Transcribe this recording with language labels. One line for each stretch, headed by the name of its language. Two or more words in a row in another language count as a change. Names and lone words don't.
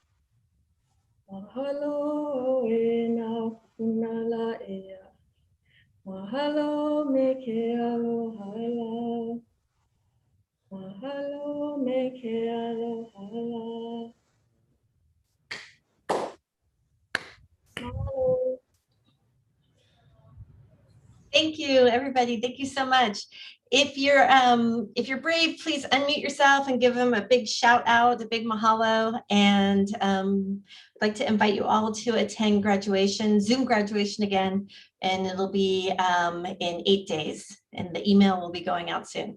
Hawaiian: Mahalo e na punala ea. Mahalo me ke alohala. Mahalo me ke alohala. Mahalo.
English: Thank you, everybody. Thank you so much. If you're brave, please unmute yourself and give them a big shout out, a big mahalo. And I'd like to invite you all to attend graduation, Zoom graduation again, and it'll be in 8 days, and the email will be going out soon.